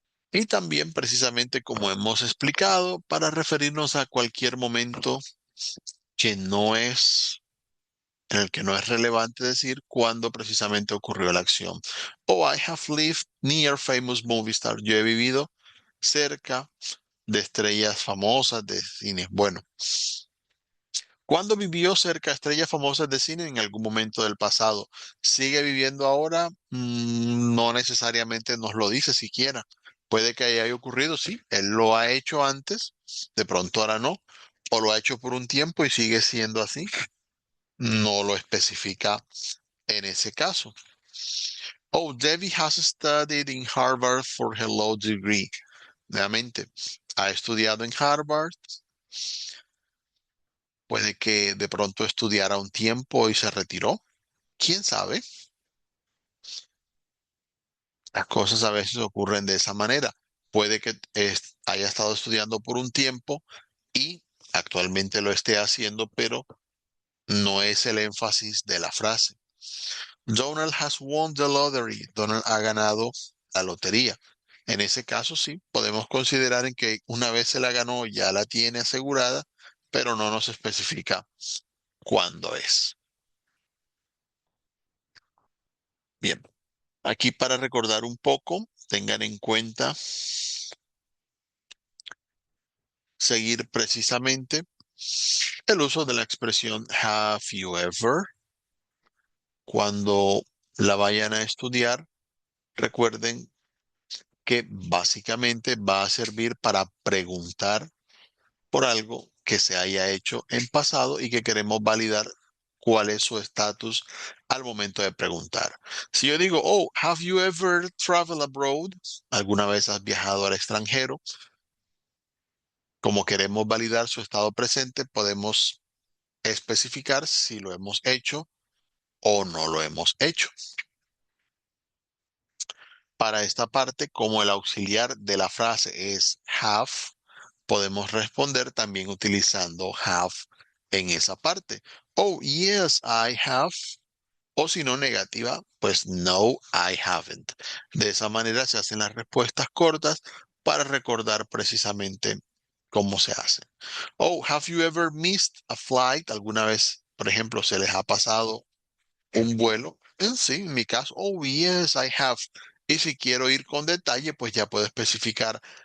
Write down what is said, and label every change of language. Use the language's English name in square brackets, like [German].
[Spanish] Y también precisamente como hemos explicado, para referirnos a cualquier momento que no es, en el que no es relevante decir cuándo precisamente ocurrió la acción. [English] Oh, I have lived near famous movie stars. [Spanish] Yo he vivido cerca de estrellas famosas de cine. Bueno, ¿cuándo vivió cerca de estrellas famosas de cine? En algún momento del pasado. ¿Sigue viviendo ahora? No necesariamente nos lo dice siquiera. Puede que haya ocurrido, sí. Él lo ha hecho antes, de pronto ahora no. O lo ha hecho por un tiempo y sigue siendo así. No lo especifica en ese caso. [English] Oh, Debbie has studied in Harvard for her law degree. [Spanish] Nuevamente, ha estudiado en Harvard. Puede que de pronto estudiara un tiempo y se retiró. ¿Quién sabe? Las cosas a veces ocurren de esa manera. Puede que haya estado estudiando por un tiempo y actualmente lo esté haciendo, pero no es el énfasis de la frase. [English] Donald has won the lottery. [Spanish] Donald ha ganado la lotería. En ese caso, sí, podemos considerar en que una vez se la ganó, ya la tiene asegurada, pero no nos especifica cuándo es. Bien, aquí para recordar un poco, tengan en cuenta seguir precisamente el uso de la expresión have you ever. Cuando la vayan a estudiar, recuerden que básicamente va a servir para preguntar por algo que se haya hecho en pasado y que queremos validar cuál es su estatus al momento de preguntar. Si yo digo, [English] oh, have you ever traveled abroad? [Spanish] ¿Alguna vez has viajado al extranjero? Como queremos validar su estado presente, podemos especificar si lo hemos hecho o no lo hemos hecho. Para esta parte, como el auxiliar de la frase es have, podemos responder también utilizando have en esa parte. [English] Oh, yes, I have. [Spanish] O si no, negativa, pues no, [English] I haven't. [Spanish] De esa manera se hacen las respuestas cortas para recordar precisamente cómo se hace. [English] Oh, have you ever missed a flight? [Spanish] ¿Alguna vez, por ejemplo, se les ha pasado un vuelo? Sí, en mi caso, [English] oh, yes, I have. [Spanish] Y si quiero ir con detalle, pues ya puedo especificar